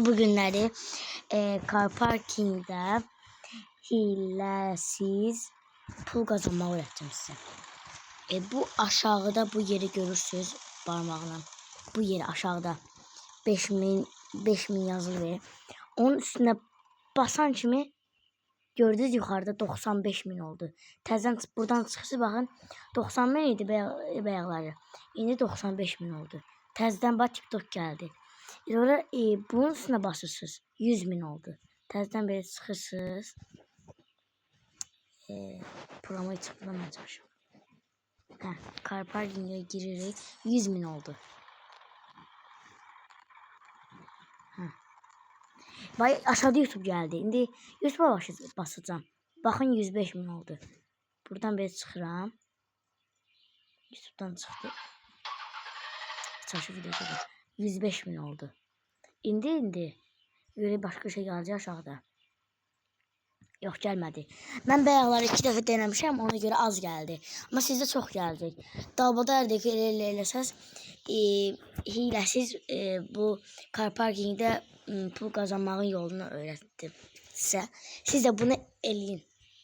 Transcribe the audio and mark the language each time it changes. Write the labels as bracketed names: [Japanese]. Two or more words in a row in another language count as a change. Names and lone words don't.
[Azerbaijani] Bugünləri [English] car parkingdə [Azerbaijani] hiləsiz pul qazanmağı öğreteceğim size. Bu aşağıda bu yeri görürsünüz parmağla. Bu yeri aşağıda 5000 yazılı verir. Onun üstüne basan kimi gördünüz yukarıda 95.000 oldu. Təzədən buradan çıxışı baxın 90.000 idi bayaqları. İndi 95.000 oldu. Təzədən bax TikTok geldi. Sonra bunun üstüne basırsınız. 100.000 oldu. Təzədən belə çıxırsınız. [Turkish] Programı çıkmamaya çalışıyorum. [English] Car parking'e [Azerbaijani] giririk. 100.000 oldu. Vay aşağıda YouTube geldi. İndi YouTube'a basacağım. Bakın 105.000 oldu. Buradan böyle çıxıram. YouTube'dan çıxdı. Çalışıb video çəkdim. 105.000 oldu. İndi böyle başka şey gələcək aşağıda. Yox gəlmədi. Mən bayaqları 2 dəfə denemişəm, ona göre az geldi. [Turkish] Ama sizde çok gelecek. [Azerbaijani] Dalbadardakı eləsəz hiləsiz bu [English] car parkingdə [Azerbaijani] pul kazanmağın yolunu öğrettim size. Siz de bunu eləyin.